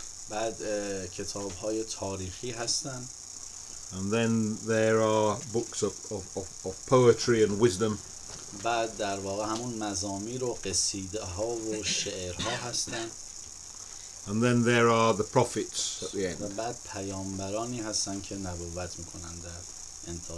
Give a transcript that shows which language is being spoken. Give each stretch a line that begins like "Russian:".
Persian: بعد کتاب‌های تاریخی هستن.
English: And then there are books of poetry and wisdom.
Persian: بعد در واقع همون مزامیر و قصیده ها و شعرها هستن.
English: And then there are the prophets at the end.
Persian: و بعد پیامبرانی هستن که نبوت میکنن در انتها.